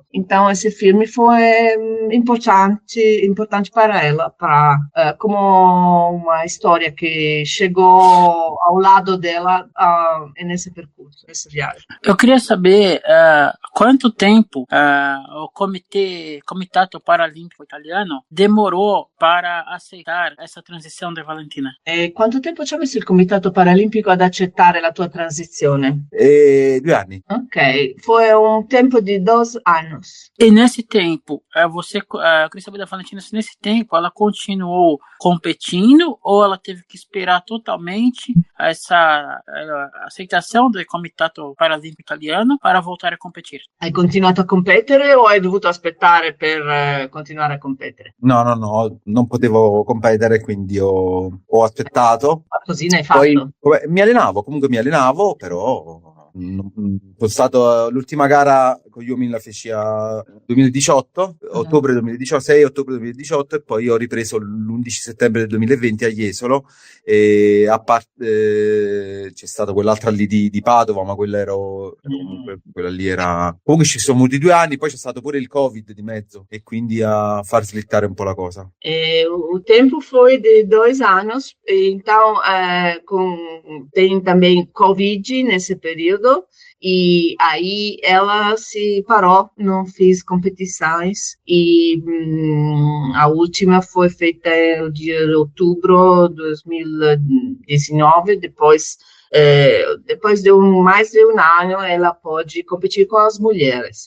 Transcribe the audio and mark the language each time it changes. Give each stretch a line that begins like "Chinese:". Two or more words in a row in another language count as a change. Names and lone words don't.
Portuguese: Então esse filme foi importante para ela, como uma história que chegou ao lado dela nesse percurso, nessa viagem. Eu queria saber quanto tempo o Comitato Paralímpico Italiano demorou para aceitar essa transição de Valentina.
Italian: Quanto tempo ci ha messo il Comitato Paralimpico ad accettare la tua transizione? 2 anni.
Portuguese: Ok, foi um tempo de 2 anos. E nesse tempo, eu queria saber da Valentina se nesse tempo ela continuou competindo ou ela teve que esperar totalmente essa aceitação do Comitato Paralímpico Italiano para voltar a competir.
Italian: Hai continuato a competere o hai dovuto aspettare per continuare a competere? No, non potevo competere, quindi ho aspettato. Così ne hai fatto? Poi mi allenavo, però Sono stato l'ultima gara con gli uomini la feci a 2018, ottobre 2018, 6 ottobre 2018, e poi ho ripreso l'11 settembre del 2020 a Jesolo, e a parte c'è stata quell'altra lì di Padova, ma comunque quella lì era, comunque ci sono venuti 2 anni, poi c'è stato pure il Covid di mezzo e quindi a far slittare un po' la cosa.
Portuguese: O tempo foi de 2 anos, então tem também Covid nesse período, e aí ela se parou, não fez competições, e a última foi feita no dia de outubro de 2019, depois de mais de 1 ano, ela pode competir com as mulheres.